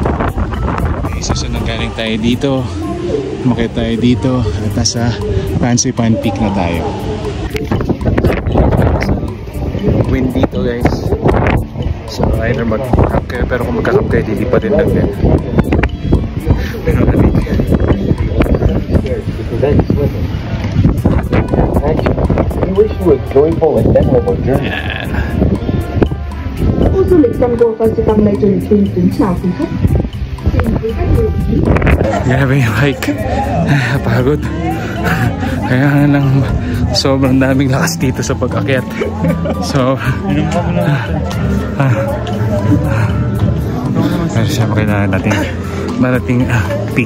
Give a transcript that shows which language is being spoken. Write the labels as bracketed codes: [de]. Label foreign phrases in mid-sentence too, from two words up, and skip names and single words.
[tl] Susunod galing tayo dito, makita tayo dito at nasa Fansipan Peak na tayo. Wind dito guys. So either mag-camp kayo, pero kung magka-camp kayo, hindi pa din lang yan. Pero nandito yan. [en] We wish you a joyful and memorable journey. [tl] Yan. [vi] Khu du lịch Tango Fansipan Legend kính chào quý khách. [tl] Grabe yung hike. Pagod. Kaya lang sobrang daming lakas dito sa pag-akyat. So pero siyempre kailangan natin marating peak.